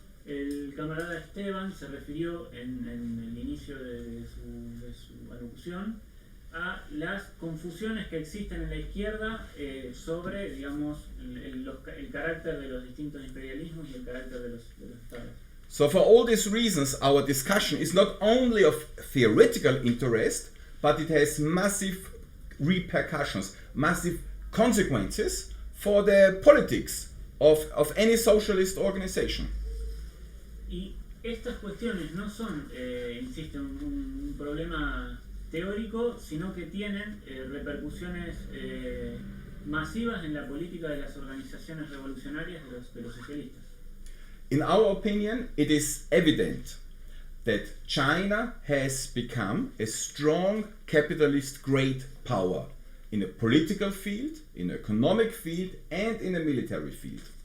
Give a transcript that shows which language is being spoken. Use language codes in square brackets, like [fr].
[es] El camarada Esteban se refirió en el inicio de su alocución a las confusiones que existen en la izquierda sobre, digamos, el carácter de los distintos imperialismos y el carácter de los estados. [en] So for all these reasons, our discussion is not only of theoretical interest, but it has massive repercussions, massive consequences for the politics of any socialist organization. [es] Y estas cuestiones no son, insisto, un problema teórico, sino que tienen repercusiones masivas en la política de las organizaciones revolucionarias de los socialistas. [en] In our opinion, it is evident that China has become a strong capitalist great power in a political field, in an economic field, and in a military field.